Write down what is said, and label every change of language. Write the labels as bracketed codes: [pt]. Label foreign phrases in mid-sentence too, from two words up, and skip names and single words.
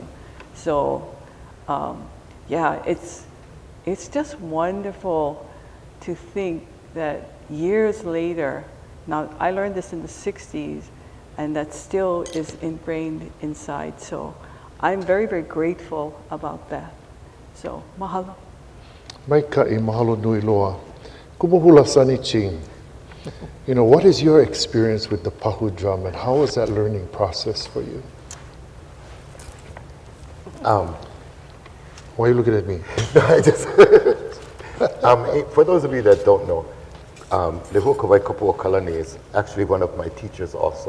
[en] So yeah, it's just wonderful to think that years later, now I learned this in the 60s, and that still is ingrained inside. So I'm very, very grateful about that. So mahalo. [haw] Maika'i mahalo nui loa. Kumuhula Sonny Ching. [en] You know, what is your experience with the pahu drum, and how was that learning process for you? Why are you looking at me? For those of you that don't know, Lehua Kawaikapuokalani is actually one of my teachers also.